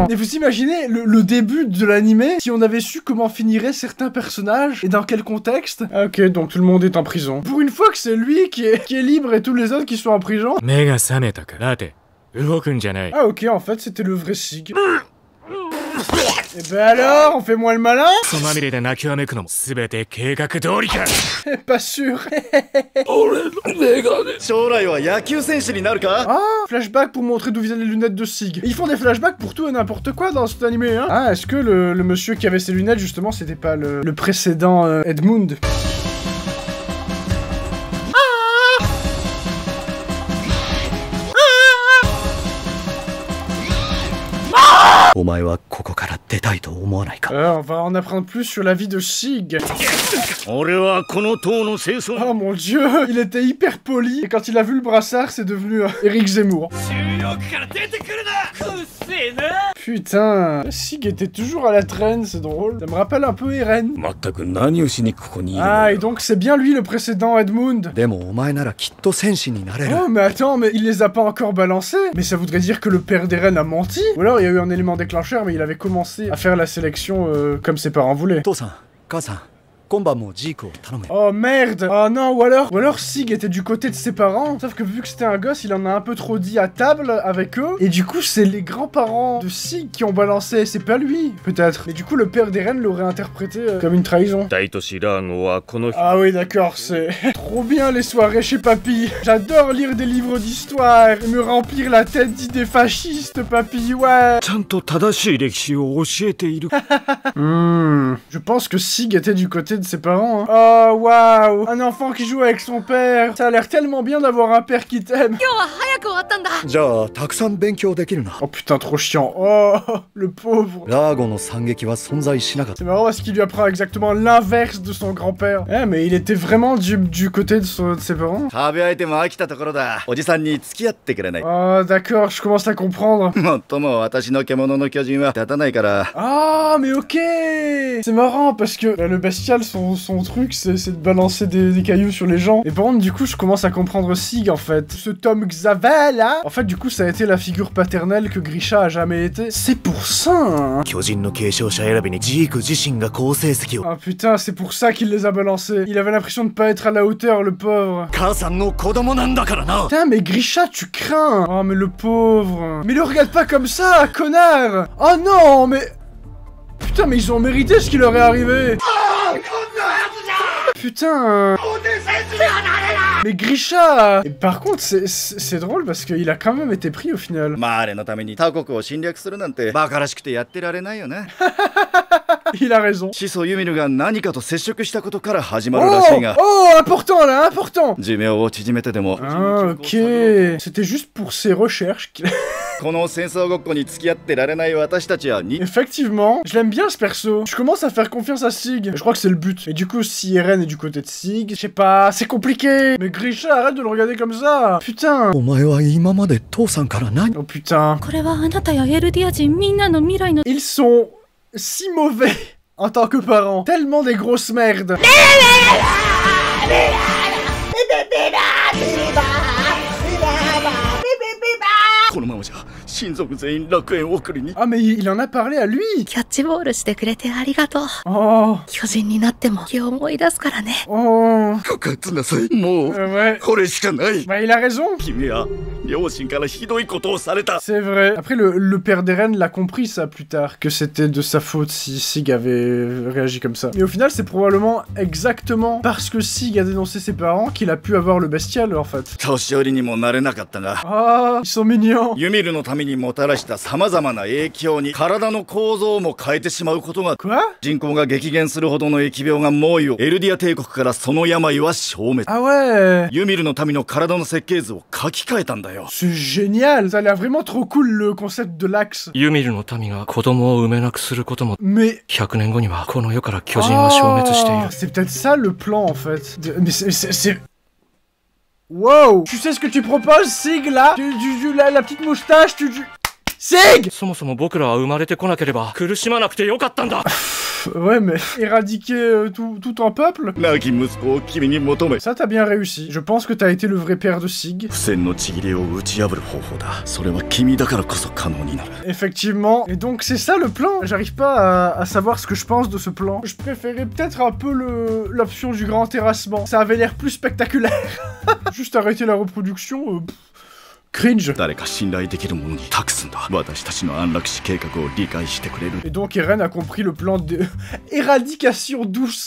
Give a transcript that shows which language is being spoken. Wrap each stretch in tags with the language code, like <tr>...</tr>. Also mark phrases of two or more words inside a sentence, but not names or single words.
<fr>Et vous imaginez le début de l'animé, si on avait su comment finiraient certains personnages et dans quel contexte? Ah, ok, donc tout le monde est en prison. Pour une fois que c'est lui qui est libre et tous les autres qui sont en prison. Ah ok, en fait c'était le vrai Sig. Et ben alors, on fait moins le malin?</fr> <ja>そまみれで泣きわめくのも全て計画通りか。</ja> <fr>Pas sûr.</fr> <ja>将来は野球選手になるか？</ja> <fr>Ah, flashback pour montrer d'où viennent les lunettes de Sig. Ils font des flashbacks pour tout et n'importe quoi dans cet animé, hein. Ah, est-ce que le monsieur qui avait ses lunettes, justement, c'était pas le précédent Edmund?</fr> <ja>お前はここから出たいと思わないか？</ja> <fr>On va en apprendre plus sur la vie de Sig.</fr> <ja>俺はこの塔の清掃。</ja> <fr>Oh mon dieu, il était hyper poli. Et quand il a vu le brassard, c'est devenu Eric Zemmour. Putain, Sig était toujours à la traîne, c'est drôle. Ça me rappelle un peu Eren. Ah, et donc c'est bien lui le précédent Edmund.</fr> <ja>でもお前ならきっと戦士になれる。</ja> <fr>Oh mais attends, mais il les a pas encore balancés. Mais ça voudrait dire que le père d'Eren a menti. Ou alors il y a eu un élément déclencheur, mais il avait commencé à faire la sélection comme ses parents voulaient.</fr> <ja>父さん、母さん、今晩もジークを頼む。</ja> <fr>Oh merde! Oh non, ou alors Sig était du côté de ses parents, sauf que vu que c'était un gosse, il en a un peu trop dit à table avec eux, et du coup c'est les grands-parents de Sig qui ont balancé, c'est pas lui, peut-être. Mais du coup le père d'Eren l'aurait interprété comme une trahison. Ah oui d'accord, c'est trop bien les soirées chez Papy. J'adore lire des livres d'histoire et me remplir la tête d'idées fascistes, Papy, ouais. Je pense que Sig était du côté de ses parents, hein. Oh waouh, un enfant qui joue avec son père. Ça a l'air tellement bien d'avoir un père qui t'aime.</fr> <ja>じゃあたくさん勉強できるな。</ja> <fr>Oh putain trop chiant. Oh le pauvre.</fr> <ja>ラーゴの惨劇は存在しなかった。</ja> <fr>C'est marrant parce qu'il lui apprend exactement l'inverse de son grand-père. Eh mais il était vraiment du côté de ses parents.</fr> <ja>壁相手も飽きたところだ。おじさんに付き合ってくれない。</ja> <fr>Oh d'accord, je commence à comprendre.</fr> <ja>もっとも私の獣の巨人は立たないから。</ja> <fr>Ah mais ok. C'est marrant parce que le bestial son truc c'est de balancer des cailloux sur les gens. Et par contre du coup je commence à comprendre Sig en fait. Ce Tom Xavel là. En fait du coup ça a été la figure paternelle que Grisha a jamais été. C'est pour ça hein.</fr> <ja>巨人の継承者選びにジーク自身が好成績を。</ja> <fr>Ah putain c'est pour ça qu'il les a balancés. Il avait l'impression de pas être à la hauteur le pauvre.</fr> <ja>母さんの子供なんだからな。</ja> <fr>Putain mais Grisha tu crains. Oh mais le pauvre. Mais le regarde pas comme ça connard. Oh non mais... Putain mais ils ont mérité ce qui leur est arrivé. Putain. Mais Grisha. Et par contre c'est drôle parce qu'il a quand même été pris au final.</fr> <ja>マーレのために他国を侵略するなんてバカらしくてやってられないよね。</ja> <fr>Il a raison.</fr> <ja>始祖ユミルが何かと接触したことから始まるらしいが。</ja> <fr>Oh important là, important.</fr> <ja>寿命を縮めてでも。</ja> <fr>Ah ok. C'était juste pour ses recherches qu'il...</fr> <ja>この戦争ごっこに付き合ってられない私たちはに。</ja> <fr>Effectivement, je l'aime bien ce perso. Je commence à faire confiance à Sig. Je crois que c'est le but. Et du coup, si Eren est du côté de Sig, je sais pas, c'est compliqué. Mais Grisha, arrête de le regarder comme ça. Putain.</fr> <ja>お前は今まで父さんから何？</ja> <fr>Oh putain.</fr> <ja>これはあなたやエルディア人みんなの未来の</ja> <fr>Ils sont si mauvais en tant que parents. Tellement des grosses merdes.</fr> <ja>このままじゃ親族全員楽園送りに。</ja> <fr>Ah mais il en a parlé à lui.</fr> <ja>キャッチボールしてくれてありがとう Oh. 巨人になっても気を思い出すからね Oh. 告発なさい。もう</ja> <fr>Ouais.</fr> <ja>これしかない。</ja> <fr>Bah il a raison.</fr> <ja>君は両親からひどいことをされた。</ja> <fr>C'est vrai. Après, le père d'Eren l'a compris ça plus tard, que c'était de sa faute si Sig avait réagi comme ça. Mais au final, c'est probablement exactement parce que Sig a dénoncé ses parents qu'il a pu avoir le bestial en fait.</fr> <ja>年寄りにもなれなかったが。</ja> <fr>Ah, ils sont mignons.</fr> <ja>ユミルのためにもたらした様々な影響に体の構造も変えてしまうことが。</ja> <fr>Quoi?</fr> <ja>人口が激減するほどの疫病が猛威を。エルディア帝国からその病は消滅。</ja> <fr>Ah ouais.</fr> <ja>ユミルの民の体の設計図を書き換えたんだよ。</ja> <fr>C'est génial. Ça a l'air vraiment trop cool le concept de l'axe.</fr> <ja>ユミルの民が子供を産めなくすることも</ja> <fr>Mais</fr> <ja>100年後にはこの世から巨人は消滅している。</ja> <fr>c'est peut-être ça le plan en fait. Mais c'est... Wow. Tu sais ce que tu proposes, Sig là? La petite moustache, Sig!</fr> <ja>そもそも僕らは生まれてこなければ苦しまなくてよかったんだ。</ja> <fr>Ouais mais éradiquer tout un peuple?</fr> <ja>亡き息子を君に求め。</ja> <fr>Ça t'as bien réussi. Je pense que t'as été le vrai père de Sig.</fr> <ja>不戦のちぎりを打ち破る方法だ。それは君だからこそ可能になる。</ja> <fr>Effectivement. Et donc c'est ça le plan. J'arrive pas à savoir ce que je pense de ce plan. Je préférais peut-être un peu l'option du grand terrassement. Ça avait l'air plus spectaculaire. Juste arrêter la reproduction. Cringe. Et donc Eren a compris le plan de éradication douce.</fr>